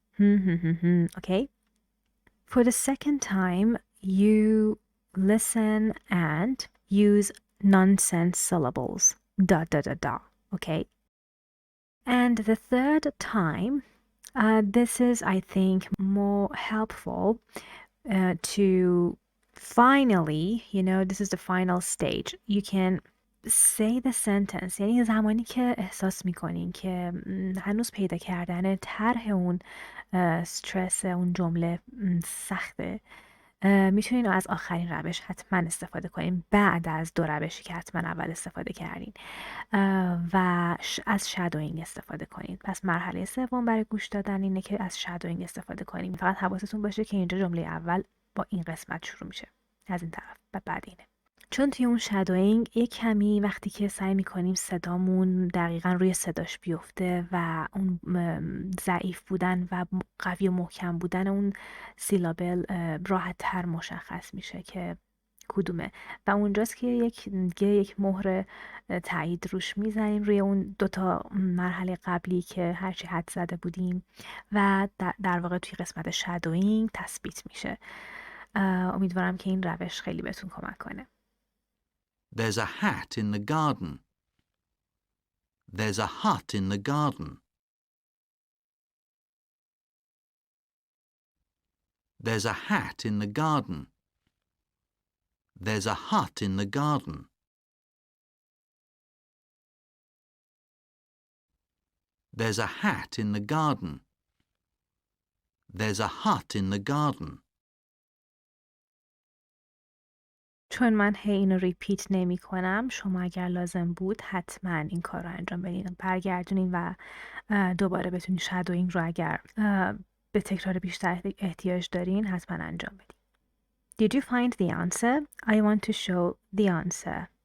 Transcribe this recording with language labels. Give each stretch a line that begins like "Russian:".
English: Okay? For the second time, you listen and use nonsense syllables. Da da da da. Okay? And the third time, this is, I think, more helpful to finally, this is the final stage. You can say the sentence.
Persian: یعنی زمانی که احساس میکنین که هنوز پیدا کردن طرح اون استرس اون جمله سخته، میتونین از آخرین روش حتما استفاده کنین بعد از دو روشی که حتما اول استفاده کردین و از شادوینگ استفاده کنین. پس مرحله سوم برای گوش دادن اینه که از شادوینگ استفاده کنین. فقط حواستون باشه که اینجا جمله اول با این قسمت شروع میشه، از این طرف و بعد اینه. چون توی اون شادوینگ یک کمی وقتی که سعی میکنیم صدامون دقیقا روی صداش بیفته و اون ضعیف بودن و قوی و محکم بودن اون سیلابل راحت تر مشخص میشه که کدومه و اونجاست که یک مهر تایید روش میزنیم روی اون دوتا مرحله قبلی که هرچی حد زده بودیم و در واقع توی قسمت شادوینگ تثبیت میشه. امیدوارم که این روش خیلی بهتون کمک کنه.
English: There's a hat in the garden. There's a hut in the garden. There's a hat in the garden. There's a hut in the garden. There's a hat in the garden. There's a hut in the garden.
Persian: چون من هی اینو ریپیت نمی کنم شما اگر لازم بود حتما این کار رو انجام بدین برگردونین و دوباره بتونین شادوینگ رو اگر به تکرار بیشتر احتیاج دارین حتما انجام بدین.
English: Did you find the answer? I want to show the answer.